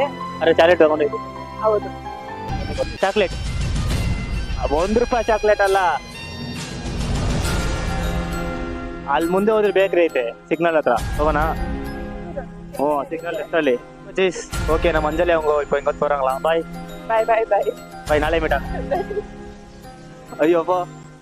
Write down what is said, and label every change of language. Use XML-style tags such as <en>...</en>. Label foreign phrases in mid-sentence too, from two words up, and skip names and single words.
<kn>ಅರೆ ಚಾಕ್ಲೇಟ್ ತಗೊಂಡಿದ್ದು. ಹೌದು. ಚಾಕ್ಲೇಟ್ ₹1 ಚಾಕ್ಲೇಟ್ ಅಲ್ಲ, ಅಲ್ಲಿ ಮುಂದೆ ಹೋದ್ರೆ ಬೇಕ್ರಿ ಐತೆ ಸಿಗ್ನಲ್ ಹತ್ರ, ಹೋಗೋಣ? ಹ್ಞೂ, ಸಿಗ್ನಲ್ ಎಷ್ಟರಲ್ಲಿ? ಓಕೆ, ನಮ್ಮ ಅಂಜಲಿ</kn> <ta>அவங்க இப்போ இங்க போறாங்களா? பாய்</ta> <en>bye bye bye.</en> <ta>பாய், நாளை மீட். ஐயோப்பா.</ta>